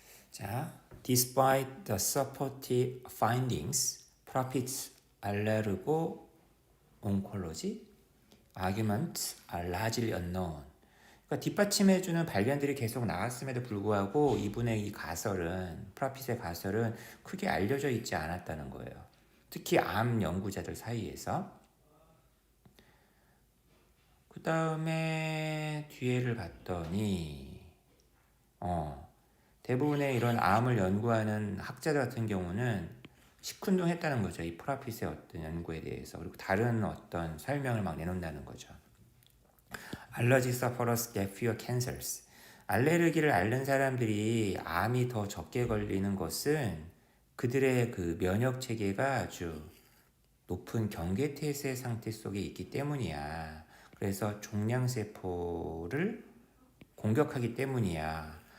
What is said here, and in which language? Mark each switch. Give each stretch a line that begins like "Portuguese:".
English: 자, despite the supportive findings, profits allergo oncology arguments are largely unknown.
Korean: 그러니까 뒷받침해주는 발견들이 계속 나왔음에도 불구하고 이분의 이 가설은 프라핏의 가설은 크게 알려져 있지 않았다는 거예요. 특히 암 연구자들 사이에서. 그 다음에 뒤에를 봤더니 대부분의 이런 암을 연구하는 학자들 같은 경우는 시큰둥했다는 거죠. 이 프라핏의 어떤 연구에 대해서. 그리고 다른 어떤 설명을 막 내놓는다는 거죠.
English: Allergy sufferers get fewer cancers.
Korean: 알레르기를 앓는 사람들이 암이 더 적게 걸리는 것은 그들의 그 면역 체계가 아주 높은 경계태세 상태 속에 있기 때문이야. 그래서 종양세포를 공격하기 때문이야.